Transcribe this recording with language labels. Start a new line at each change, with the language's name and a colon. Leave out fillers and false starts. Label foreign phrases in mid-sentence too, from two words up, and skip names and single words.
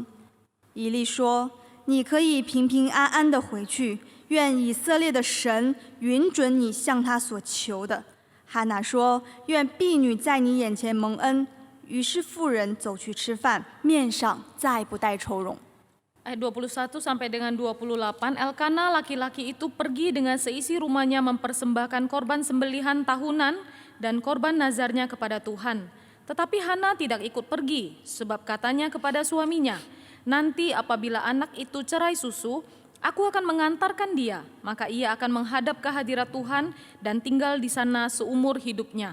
Chinese: 以利说：“你可以平平安安地回去，愿以色列的神允准你向他所求的。” 哈拿说：“愿婢女在你眼前蒙恩。” 于是妇人走去吃饭，面上再不带愁容。
Indonesian: Ayat 21 sampai dengan 28, Elkana laki-laki itu pergi dengan seisi rumahnya mempersembahkan korban sembelihan tahunan dan korban nazarnya kepada Tuhan. Tetapi Hana tidak ikut pergi, sebab katanya kepada suaminya, "Nanti apabila anak itu cerai susu, aku akan mengantarkan dia, maka ia akan menghadap ke hadirat Tuhan dan tinggal di sana seumur hidupnya."